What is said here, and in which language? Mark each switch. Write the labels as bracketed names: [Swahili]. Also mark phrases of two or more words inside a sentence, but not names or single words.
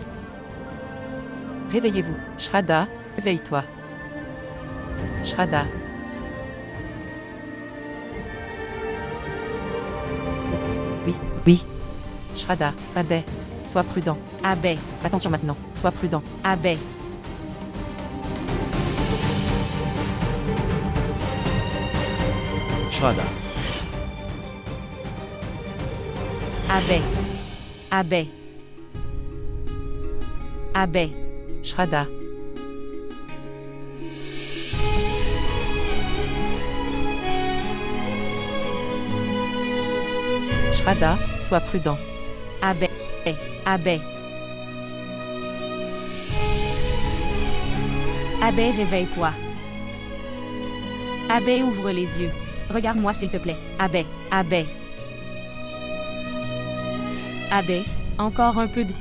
[French] Réveillez-vous. Shraddha, réveille-toi. Shraddha. Oui. Shraddha, Abhay, sois prudent. Abhay, Attention maintenant, sois prudent. Abhay. Shraddha. Abhay. Abhay. Abhay. Shraddha. Shraddha, sois prudent. Abhay. Abhay. Abhay, réveille-toi. Abhay, ouvre les yeux. Regarde-moi s'il te plaît. Abhay. Abhay. Abhay, encore un peu de...